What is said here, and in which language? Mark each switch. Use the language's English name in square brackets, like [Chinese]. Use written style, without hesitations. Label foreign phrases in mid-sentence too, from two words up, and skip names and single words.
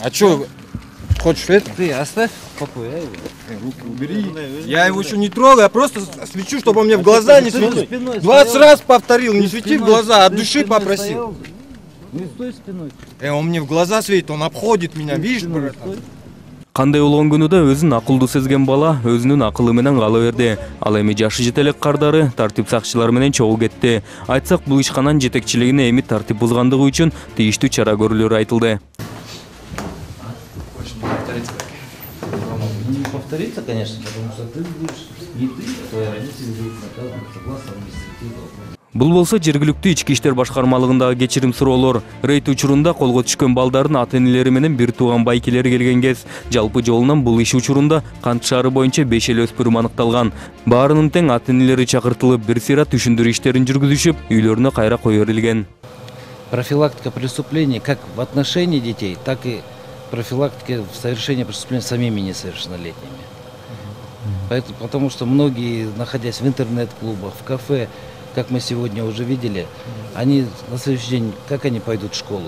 [Russian] А чё, хочешь это? Ты оставь в покое, а его. Руки убери. Я его еще не трогаю, я просто свечу, чтобы он мне в глаза не Ты за светил. спиной 20 стоял. раз повторил, не свети в Спиной- глаза, от ты души спиной попросил. стоял. Не стой спиной. Он мне в глаза светит, он обходит меня, видишь, Спиной брат? стой. [Kyrgyz] Кандай болгон күнү да өзүн акылдуу сезген бала өзүнүн акылы менен кала берди. Ал эми жашы жете элек кардары тартип сакчылары менен чогуу кетти. Айтсак, бул ишкананын жетекчилигине эми тартип бузгандыгы үчүн тийиштүү чара көрүлөрү айтылды. [Russian] Не повторится, конечно, потому что ты будешь, не ты, а твои родители будут наказаны согласно административного. [Kyrgyz] Бул болсо жергиликтүү ички иштер башкармалыгындагы кечирим суроолор. Рейд учурунда колго түшкөн балдардын ата-энелери менен бир тууган байкелери келген кез. Жалпы жолунан бул иш учурунда Кант шаары боюнча 5 эл өспүрүм аныкталган. Баарынын тең ата-энелери чакыртылып, бир сыйра түшүндүрүү иштерин жүргүзүшүп, үйлөрүнө кайра кое берилген. [Russian] Профилактика преступлений как в отношении детей, так и профилактика в совершении преступлений самими несовершеннолетними. Поэтому, потому что многие, находясь в интернет-клубах, в кафе, как мы сегодня уже видели, они на следующий день, как они пойдут в школу?